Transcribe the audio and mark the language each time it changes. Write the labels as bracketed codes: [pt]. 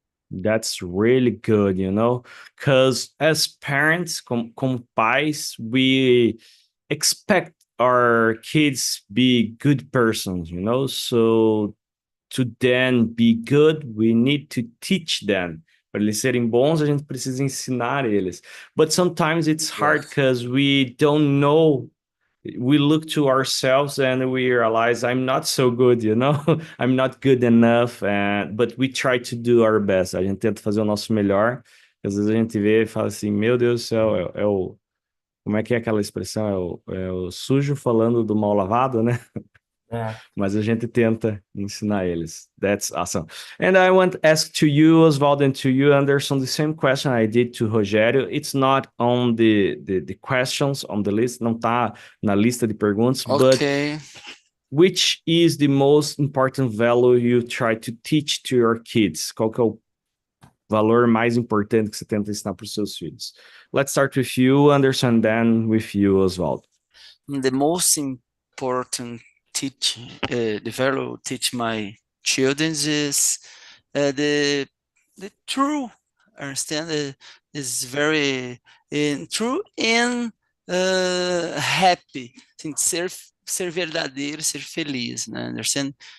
[en] That's really good, because as parents, [pt] como pais, [en] we expect our kids be good persons, So to then be good, we need to teach them. [pt] Para eles serem bons, a gente precisa ensinar eles. [en] But sometimes it's hard Yes, because we don't know, we look to ourselves and we realize I'm not so good, I'm not good enough, but we try to do our best. [pt] A gente tenta fazer o nosso melhor. Às vezes a gente vê e fala assim, meu Deus do céu, como é que é aquela expressão? É o sujo falando do mal lavado, né? Yeah. Mas a gente tenta ensinar eles. [en] That's awesome. And I want to ask to you, Oswaldo, and to you, Anderson, the same question I did to Rogério. It's not on the questions on the list, [pt] não tá na lista de perguntas, [en] but Okay. which is the most important value you try to teach to your kids? [pt] Qual que é o valor mais importante que você tenta ensinar para os seus filhos? [en] Let's start with you, Anderson, then with you, Oswaldo. The most important the value teach my children is the true understand is very true and happy, [pt] assim, ser verdadeiro, ser feliz, né? [en] Understand?